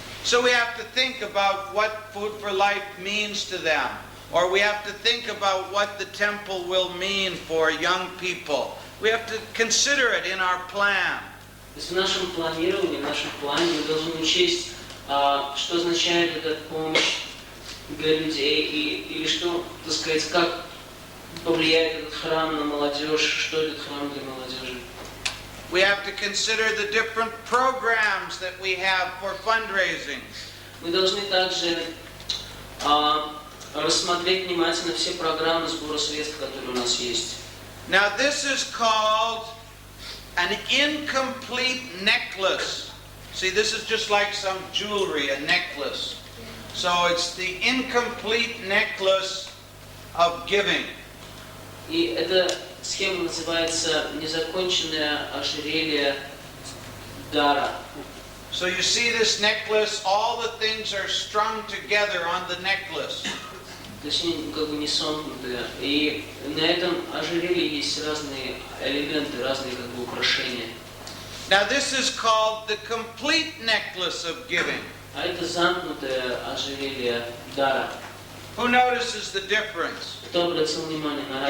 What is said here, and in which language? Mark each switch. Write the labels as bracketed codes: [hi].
[en] So we have to think about what Food for Life means to them, or we have to think about what the temple will mean for young people. We have to consider it in our plan. [ru] То есть в нашем планировании, в нашем плане мы должны учесть, что означает эта помощь для людей, или что, так сказать, как повлияет этот храм на молодежь, что этот храм для молодежи. [en] We have to consider the different programs that we have for fundraising. [ru] Мы должны также рассмотреть внимательно все программы сбора средств, которые у нас есть. [en] Now this is called an incomplete necklace. See, this is just like some jewelry, a necklace. So it's the incomplete necklace of giving. [ru] И эта схема называется «Незаконченное ожерелье дара». [en] So you see this necklace, all the things are strung together on the necklace. [ru] Точнее, как бы не сомкнутые. И на этом ожерелье есть разные элементы, разные как бы украшения. [en] Now this is called the complete necklace of giving. [ru] А это замкнутое ожерелье дара. [en] Who notices the difference [ru] Кто обратил внимание на